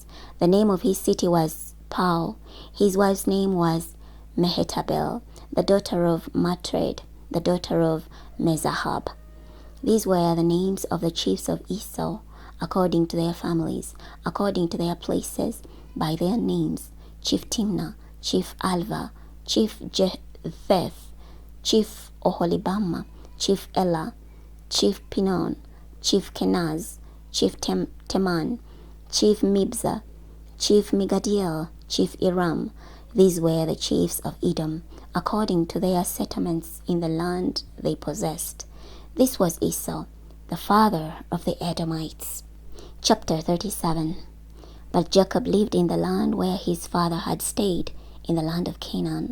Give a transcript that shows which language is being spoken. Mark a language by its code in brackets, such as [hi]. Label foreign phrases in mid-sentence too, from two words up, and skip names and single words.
[en] The name of his city was Pau. His wife's name was Mehetabel, the daughter of Matred, the daughter of Mezahab. These were the names of the chiefs of Esau, according to their families, according to their places, by their names: Chief Timnah, Chief Alva, Chief Jetheth, Chief Oholibama, Chief Elah, Chief Pinon, Chief Kenaz, Chief Teman, Chief Mibzah, Chief Migadiel, Chief Iram. These were the chiefs of Edom, according to their settlements in the land they possessed. This was Esau, the father of the Edomites. Chapter 37. But Jacob lived in the land where his father had stayed, in the land of Canaan.